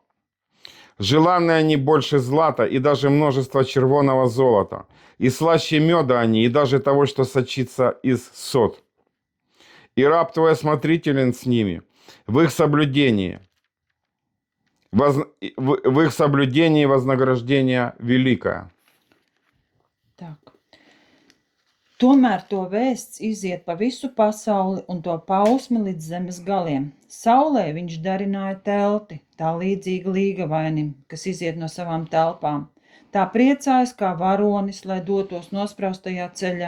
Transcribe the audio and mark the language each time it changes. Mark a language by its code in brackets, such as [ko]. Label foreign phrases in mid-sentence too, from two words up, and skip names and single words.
[ru] Желанны они больше злата и даже множество червоного золота, и слаще меда они, и даже того, что сочится из сот. И раб твой осмотрителен с ними, в их соблюдении. В их соблюдении вознаграждение великое. Tak. [lv] Tomēr to vēsts iziet pa visu pasauli un to pausmi līdz zemes galiem. Saulē viņš darināja telti, tā līdzīga līgavainim, kas iziet no savām telpām. Tā priecājas kā varonis, lai dotos nospraustajā ceļā.